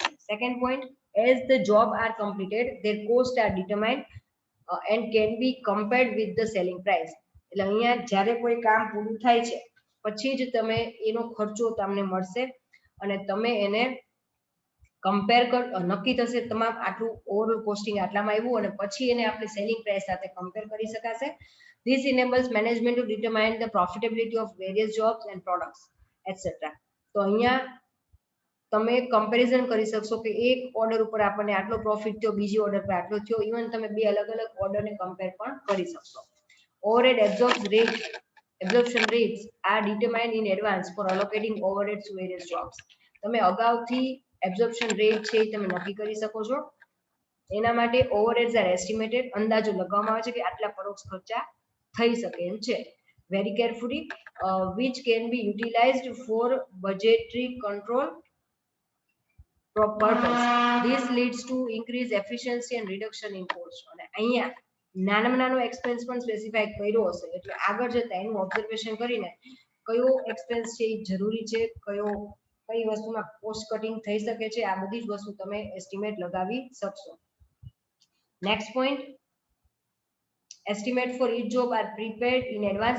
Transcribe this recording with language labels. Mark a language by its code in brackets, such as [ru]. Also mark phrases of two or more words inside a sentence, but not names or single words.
[en] Second point, as the job are completed their cost are determined and can be compared with the selling price. [gu] એટલે અહીંયા જ્યારે કોઈ કામ પૂરું થાય છે પછી જ તમે એનો ખર્ચો તમને મળશે અને તમે એને કમ્પેર નક્કી થશે તમામ આટલું [en] overall costing [gu] આટલામાં આવ્યું અને પછી એને આપણે [en] selling price [gu] સાથે કમ્પેર કરી શકાશે. [en] This enables management to determine the profitability of various jobs and products etc. [gu] તો અહીંયા તમે કમ્પેરિઝન કરી શકશો કે એક ઓર્ડર ઉપર આપણને આટલો પ્રોફિટ થયો, બીજી ઓર્ડર પર આટલો થયો. ઇવન તમે બે અલગ અલગ ઓર્ડરને કમ્પેર પણ કરી શકશો. [en] Overhead absorption rates are determined in advance for allocating overheads to various jobs. [gu] તમે અગાઉથી [en] absorption rate [gu] છે તમે નક્કી કરી શકો છો. એના માટે [en] overheads are estimated, [gu] અંદાજો લગાવવામાં આવે છે કે આટલા પરોક્ષ ખર્ચા થઈ શકે એમ છે. [en] Very carefully, which can be utilized for budgetary control purpose. This leads to increased efficiency and reduction in cost. [gu] અને અહીંયા નાનામાં નાનો એક્સપેન્સ પણ સ્પેસિફાઈ કર્યો હશે એટલે આગળ જતા એનું ઓબ્ઝર્વેશન કરીને કયો એક્સપેન્સ છે એ જરૂરી છે, કઈ વસ્તુમાં [en] cost cutting [gu] થઈ શકે છે, આ બધી જ વસ્તુ તમે એસ્ટિમેટ લગાવી શકશો. [en] Next point, estimate for each job are prepared in advance.